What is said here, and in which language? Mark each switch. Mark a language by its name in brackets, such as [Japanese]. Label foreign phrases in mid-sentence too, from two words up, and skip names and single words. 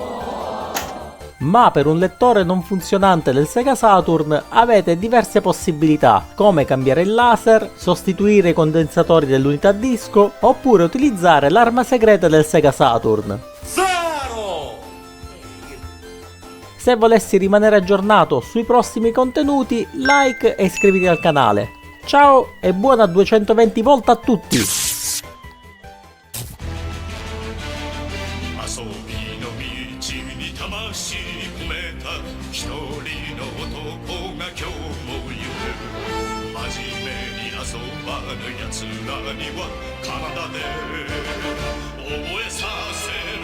[Italian] Ma per un lettore non funzionante del Sega Saturn avete diverse possibilità, come cambiare il laser, sostituire i condensatori dell'unità disco, oppure utilizzare l'arma segreta del Sega Saturn. Se volessi rimanere aggiornato sui prossimi contenuti, like e iscriviti al canale. Ciao e buona 220 volt a tutti! [Japanese] 遊びの道に魂込めた一人の男が今日もいる真面目に遊ばぬ奴らには体で覚えさせ